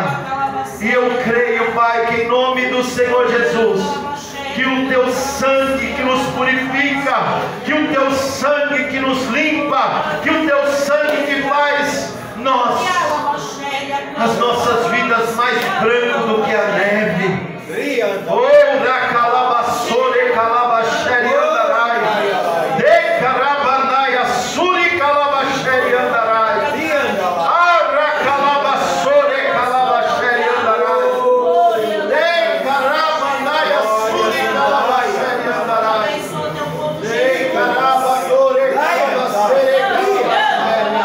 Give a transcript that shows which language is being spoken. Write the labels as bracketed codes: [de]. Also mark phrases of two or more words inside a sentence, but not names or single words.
[pt] E eu creio, Pai, que em nome do Senhor Jesus, que o teu sangue que nos purifica, que o teu sangue que nos limpa, que o teu sangue que faz as nossas vidas mais brancas do que a neve. Oh, na calabaçore, calabaxere andarai, de carabanai, suri calabaxere andarai, arra calabaçore, calabaxere andarai, de carabanai, suri calabaxere andarai, de carabadore, calabaxere andarai.